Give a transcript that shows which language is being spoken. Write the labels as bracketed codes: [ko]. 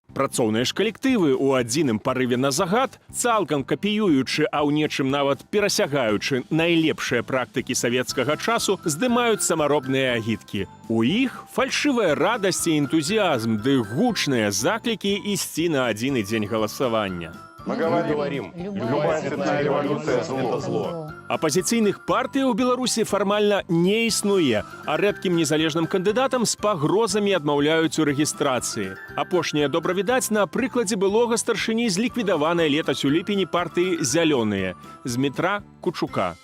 [be] Працоўныя ж калектывы ў адзіным парыве на загад, цалкам капіюючы, а ў нечым нават перасягаючы найлепшыя практыкі савецкага часу, здымаюць самаробныя агіткі. У іх фальшывая радасць і энтузіазм, ды гучныя заклікі ісці на адзіны дзень галасавання. [ru] Мы говорим, любая цветная революция – это зло. [be] Апазіцыйных партый у Беларусі фармальна не існуе, а рэдкім незалежным кандыдатам з пагрозамі адмаўляюць у рэгістрацыі. Апошняе добра відаць на прыкладзе былога старшыні зліквідаванай летась у ліпені партыі «Зялёныя» Змітра Кучука.